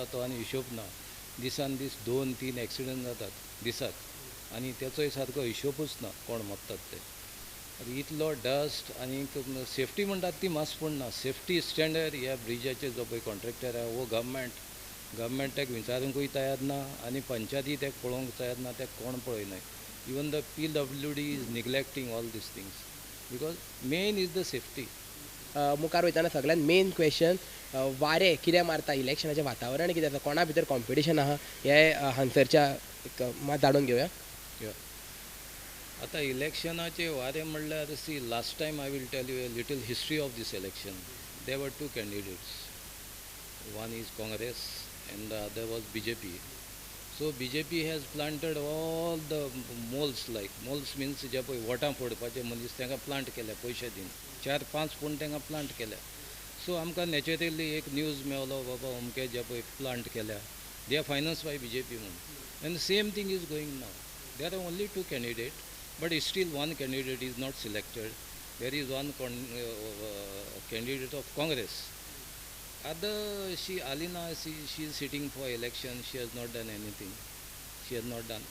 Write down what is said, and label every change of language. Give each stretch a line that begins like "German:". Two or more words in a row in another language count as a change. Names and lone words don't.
Konkani: तो आनी हिशोब ना दिसान दीस 2-3 एक्सिडंट जातात दिसाक आनी तेचोय सारको हिशोबूच ना कोण मरतात ते इतलो डस्ट आनी सेफ्टी म्हणटात ती मास पडना
English: safety standard
Konkani: ह्या ब्रिजाचेर जो पळय कॉन्ट्रॅक्टर आहा वो गव्हर्मेंट ताका विचारूंकूय तयार ना आनी पंचायती ताका पळोवंक तयार ना ताका कोण पळयनाय
English: even the PWD is neglecting all these things because main is the safety
Konkani: मुखार वयताना सगळ्यान
English: main question
Konkani: वारे कितें मारता इलेक्शनाचें वातावरण कितें आसा कोणा भितर कॉम्पिटिशन आहा हे हांगसरच्या मात जाणून घेवया आतां इलेक्शनाचे वारे म्हणल्यार
English: see last time I will tell you a little history of this election there were 2 candidates one is Congress and the other was BJP so BJP has planted all the moles means
Konkani: जे पळय वोटां फोडपाचे मनीस तांकां प्लांट केल्या पयशे दिवन 4-5 पूण तांकां प्लांट केल्या. सो आमकां नॅचरली एक न्यूज मेळलो बाबा अमके जे पळय प्लांट केल्या
English: they are finance by BJP
Konkani: म्हणून.
English: and same thing is going now. there are only 2 candidates, but still one candidate is not selected. There is one candidate of Congress. Other Alina, she is sitting for election. She has not done anything. She has not done.